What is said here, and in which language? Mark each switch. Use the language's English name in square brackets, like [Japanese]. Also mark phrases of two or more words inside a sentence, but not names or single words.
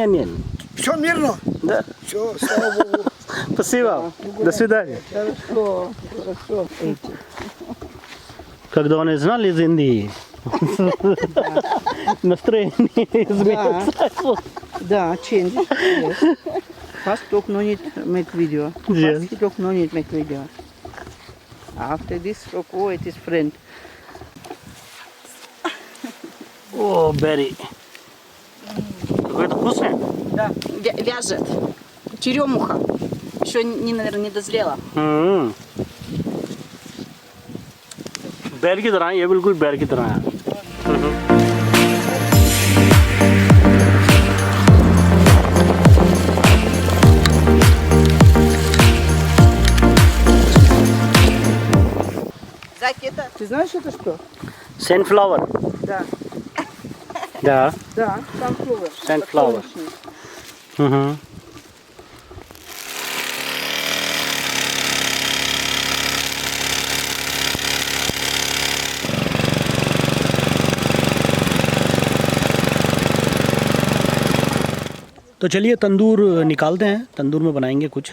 [Russian] Не. Все мирно? Да. Все, слава Богу. Спасибо. До свидания. Хорошо, хорошо. Эти. Когда он знал из Индии, настроение изменится. Да, [English] change. Yes. First talk no need make video. Yes. First talk no need make video. After this talk, oh, it is friend. [Russian] О, Берри. Какой-то вкусный? Да. Вяжет. Черемуха. Еще, наверное, не дозрела. [Hindi] बैर की तरह है, ये बिल्कुल बैर की तरह है। [Russian] Зайки, это, ты знаешь это что? [English] Sunflower. [Russian] Да. Да. Да, sunflower. [English] Sunflower. [Russian] Подсолнечник. [Hindi] तो चलिए तंदूर निकालते हैं, तंदूर में बनाएंगे कुछ।